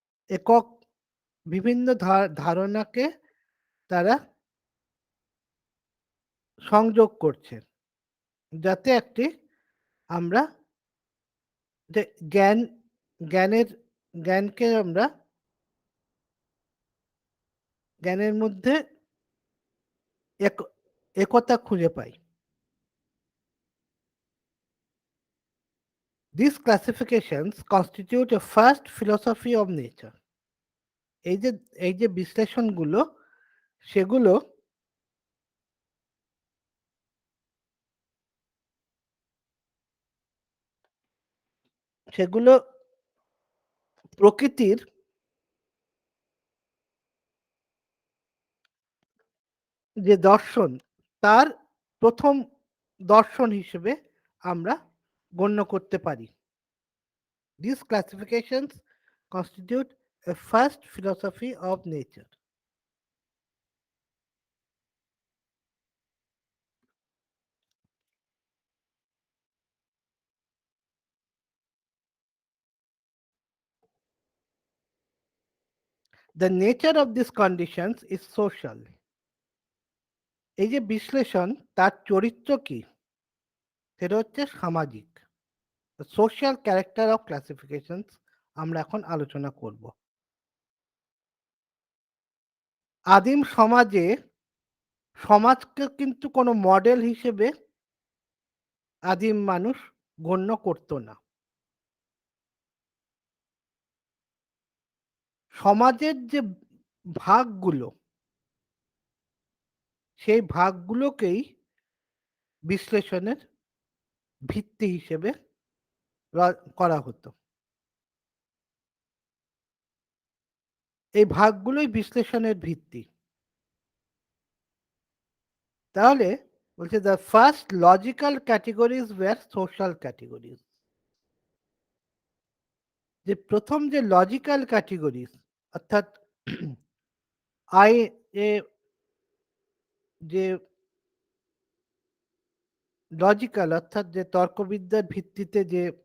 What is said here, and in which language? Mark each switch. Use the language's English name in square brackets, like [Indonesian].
[Bangla] একক বিভিন্ন ধারণাকে তারা সংযোগ করছে, যাতে একটি আমরা যে জ্ঞান জ্ঞানের জ্ঞানকে আমরা জ্ঞানের মধ্যে এক একতা খুঁজে পাই। [English] These classifications constitute a first philosophy of nature. [Bangla] এই যে এই যে বিশ্লেষণগুলো সেগুলো সেগুলো প্রকৃতির যে দর্শন তার প্রথম দর্শন হিসেবে আমরা গণ্য করতে পারি। [English] These classifications constitute a first philosophy of nature. The nature of these conditions is social. [Bangla] এই যে বিশ্লেষণ তার চরিত্র কি? সেটা হচ্ছে সামাজিক। [English] The social character of classifications [Bangla] আমরা এখন আলোচনা করব। আদিম সমাজে সমাজকে কিন্তু কোনো মডেল হিসেবে আদিম মানুষ গণ্য করত না। সমাজের যে ভাগগুলো সেই ভাগগুলোকেই বিশ্লেষণের ভিত্তি হিসেবে করা হতো। এই ভাগগুলোই বিশ্লেষণের ভিত্তি। তাহলে বলছে [English] the first logical categories were social categories. [Bangla] যে প্রথম যে লজিক্যাল ক্যাটেগরিজ অর্থাৎ আই এ যে লজিক্যাল অর্থাৎ যে তর্কবিদ্যার ভিত্তিতে যে